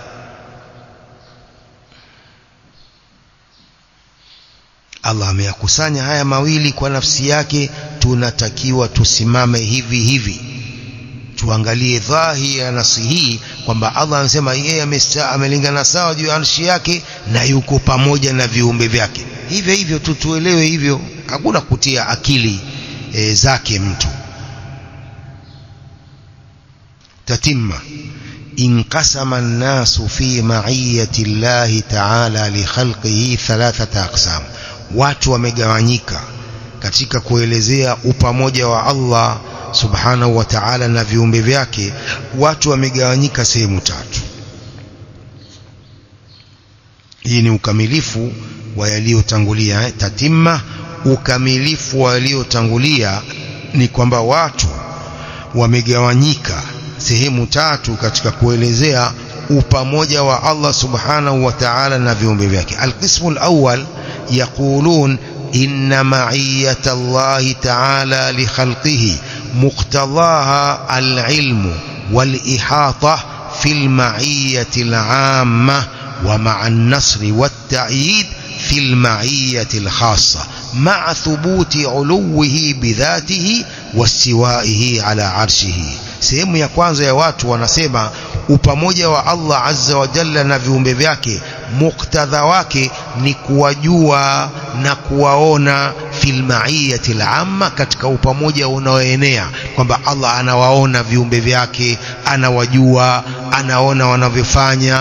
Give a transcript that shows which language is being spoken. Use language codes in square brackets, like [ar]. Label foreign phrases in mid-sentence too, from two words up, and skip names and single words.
[sw] Allah ameyakusanya haya mawili kwa nafsi yake, tunatakiwa tusimame hivi hivi, tuangalie dhahiri ya nasi hii kwamba Allah anasema yeye amelingana sawa juu ya arshi yake na yuko pamoja na viumbe vyake. Hivyo hivyo tutuelewe hivyo, hakuna kutia akili zake mtu. [ar] تتمة، انقسم الناس في معية الله تعالى لخلقه ثلاثة أقسام, [sw] watu wamegawanyika katika kuelezea upamoja wa Allah [ar] سبحانه وتعالى [sw] na viumbe vyake. Watu wamegawanyika sehemu tatu. Hii ni ukamilifu wa yaliyotangulia. Tatimma, ukamilifu wa yaliyotangulia ni kwamba watu wamegawanyika sehemu tatu katika kuelezea upamoja wa Allah [ar] سبحانه وتعالى [sw] na viumbe vyake. [ar] القسم الأول يقولون إن معية الله تعالى لخلقه مقتضاها العلم والإحاطة في المعية العامة ومع النصر والتأييد في المعية الخاصة مع ثبوت علوه بذاته واستوائه على عرشه. [sw] Sehemu ya kwanza ya watu wanasema upamoja wa Allah [ar] عز وجل [sw] na viumbe vyake, muktadha wake ni kuwajua na kuwaona [ar] في المعية العامة, [sw] katika upamoja unaoenea kwamba Allah anawaona viumbe vyake, anawajua, anaona wanavyofanya.